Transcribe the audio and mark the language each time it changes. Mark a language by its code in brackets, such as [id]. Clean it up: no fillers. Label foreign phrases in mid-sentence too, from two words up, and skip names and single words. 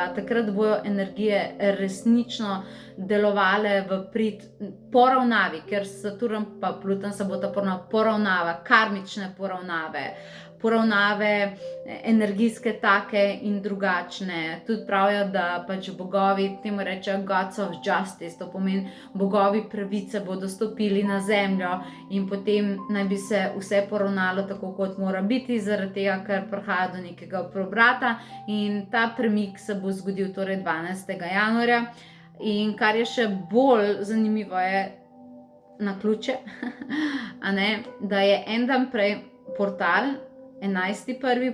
[sl] Takrat bojo energije resnično delovale v prid poravnavi, ker Saturn pa Pluton se bosta poravnava, karmične poravnave energijske take in drugačne. Tudi pravijo, da pač bogovi, temu rečejo [en] gods of justice, [sl] to pomeni bogovi pravice bodo stopili na zemljo in potem naj bi se vse poravnalo tako, kot mora biti, zaradi tega, ker prihaja do nekega preobrata in ta premik se bo zgodil torej 12. januarja. In kar je še bolj zanimivo je naključje, da je en dan prej portal 11.1.